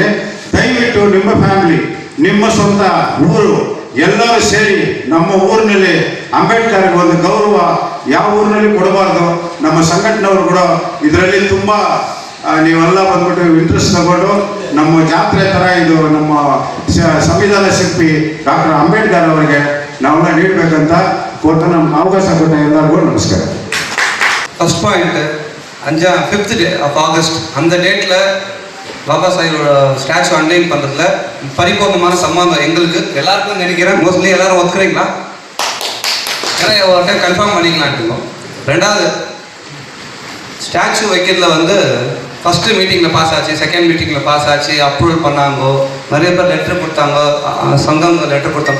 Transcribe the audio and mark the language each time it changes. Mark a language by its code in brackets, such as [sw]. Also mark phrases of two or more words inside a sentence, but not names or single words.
[kn] ದಯವಿಟ್ಟು ನಿಮ್ಮ ಫ್ಯಾಮಿಲಿ, ನಿಮ್ಮ ಸ್ವಂತ ಊರು ಎಲ್ಲರೂ ಸೇರಿ ನಮ್ಮ ಊರಿನಲ್ಲಿ ಅಂಬೇಡ್ಕರ್ಗೆ ಒಂದು ಗೌರವ ಯಾವ ಊರಿನಲ್ಲಿ ಕೊಡಬಾರ್ದು. ನಮ್ಮ ಸಂಘಟನೆಯವರು ಕೂಡ ಇದರಲ್ಲಿ ತುಂಬ ನೀವೆಲ್ಲ ಬಂದ್ಬಿಟ್ಟು ಇಂಟ್ರೆಸ್ಟ್ ತಗೊಂಡು ನಮ್ಮ ಜಾತ್ರೆ ಥರ ಇದು ನಮ್ಮ ಸಂವಿಧಾನ ಶಿಲ್ಪಿ ಡಾಕ್ಟರ್ ಅಂಬೇಡ್ಕರ್ ಅವರಿಗೆ ನಾವೆಲ್ಲ ನೀಡಬೇಕಂತ ಕೋರ್ತ ನಮ್ಮ ಅವಕಾಶ ಕೊಟ್ಟ ಎಲ್ಲರಿಗೂ ನಮಸ್ಕಾರ. [en] first point 5th day of August [ta] அந்த டேட்டில் பாபா சாஹிபோட ஸ்டாச்சு அன்லைன் பண்ணுறதுல பரிபூர்ணமான சம்மந்தம் எங்களுக்கு எல்லாருக்கும் நினைக்கிறேன். மோஸ்ட்லி எல்லாரும் ஒத்துக்கிறீங்களா? ஏன்னா ஒரு [en] time confirm [ta] பண்ணிக்கலான்ட்டுருக்கோம். ரெண்டாவது, ஸ்டாச்சு வைக்கிறதுல வந்து [en] first meetingil [ta] பாஸ் ஆச்சு, [en] second meetingil [ta] பாஸ் ஆச்சு, அப்ரூவல் பண்ணாங்கோ, நிறைய பேர் லெட்டர் கொடுத்தாங்க, சங்கம் லெட்டர் கொடுத்தாங்க.